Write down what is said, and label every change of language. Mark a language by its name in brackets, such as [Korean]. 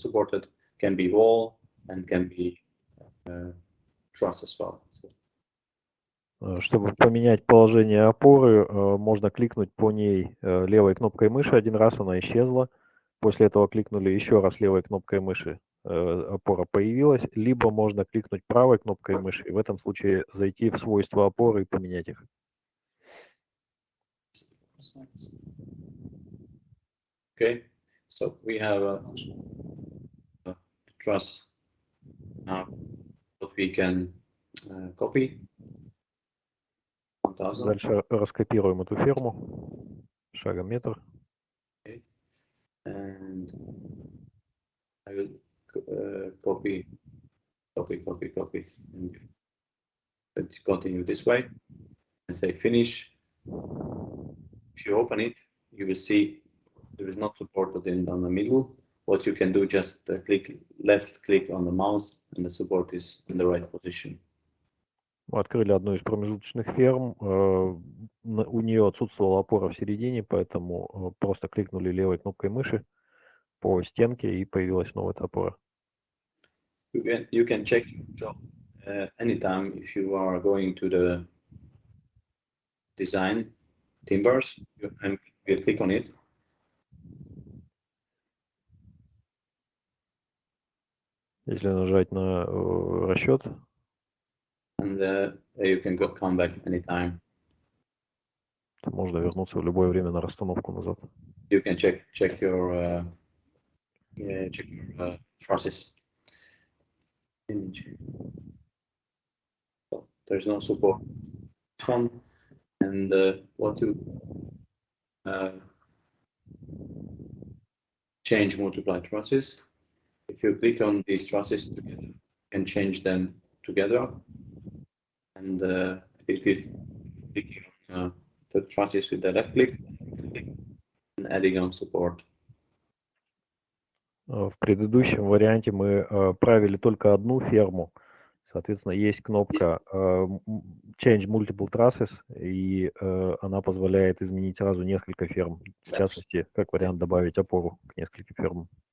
[English] Supported can be wall and can be truss as well. So. [Russian] Чтобы поменять положение опоры, можно кликнуть по ней левой кнопкой мыши один раз, она исчезла. После этого кликнули еще раз левой кнопкой мыши, опора появилась, либо можно кликнуть правой кнопкой мыши и в этом случае зайти в свойства опоры и поменять их. [English] Okay, so we have a truss now that we can copy. 1000. [Russian] Дальше раскопируем эту ферму шагом метр. [English] Okay. And I will copy, and continue this way and say finish. If you open it, you will see there is not supported in the middle. What you can do, just left click on the mouse and the support is in the right position. [Russian] Мы открыли одну из промежуточных ферм. У нее отсутствовала опора в середине, поэтому просто кликнули левой кнопкой мыши по стенке и появилась новая опора. [English] You can check your job anytime if you are going to the design timbers. You click on it. [Russian] Если нажать на расчет. [English] And you can come back anytime. [Russian] Можно вернуться в любое время на расстановку назад. [English] You can check your trusses. there's no support this one. And what you change multiply trusses. If you click on these trusses together, you can change them together. And if you click on the trusses with the left click and adding on support. [Russian] В предыдущем варианте мы правили только одну ферму. Соответственно, есть кнопка Change Multiple Trusses, и она позволяет изменить сразу несколько ферм. В частности, как вариант добавить опору к нескольким фермам.